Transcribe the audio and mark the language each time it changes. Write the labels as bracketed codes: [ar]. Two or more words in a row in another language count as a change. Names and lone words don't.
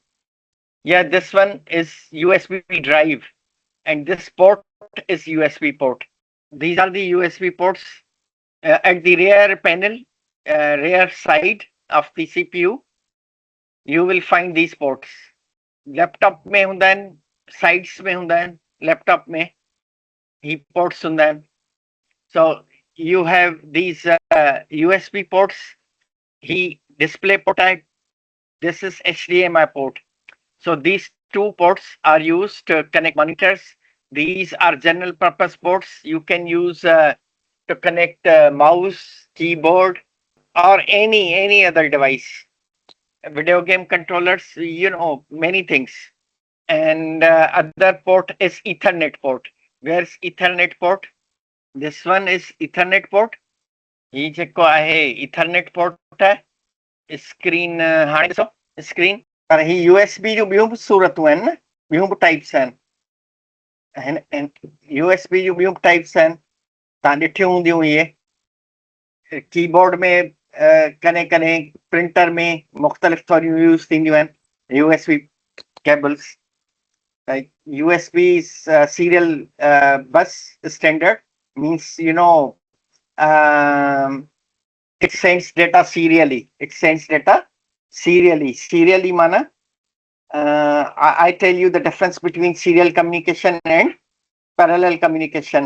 [en] Yeah, this one is USB drive, and this port is USB port. These are the USB ports at the rear panel, rear side of the CPU. You will find these ports. [hi] Laptop में होंदा है, sides में होंदा है, laptop में ही ports होंदा है. [en] So you have these USB ports. He display [hi] port है. [en] This is HDMI port. So these two ports are used to connect monitors. These are general purpose ports. You can use to connect mouse, keyboard, or any other device. Video game controllers, many things. And other port is Ethernet port. Where's Ethernet port? This one is Ethernet port. [sd] ये जेको आहे [en] Ethernet port [sd] है. Screen हाणे ॾिसो screen. पर ही USB जो ॿियूं बि सूरतूं आहिनि न, ॿियूं बि टाइप्स आहिनि. USB जूं ॿियूं बि टाइप्स आहिनि. तव्हां ॾिठियूं हूंदियूं इहे. कीबोर्ड में कॾहिं कॾहिं प्रिंटर में मुख़्तलिफ़ थोरियूं यूज़ थींदियूं आहिनि USB cables. [en] Like USB serial bus standard means, it sends data serially. It sends data serially. Serially mana, I tell you the difference between serial communication and parallel communication.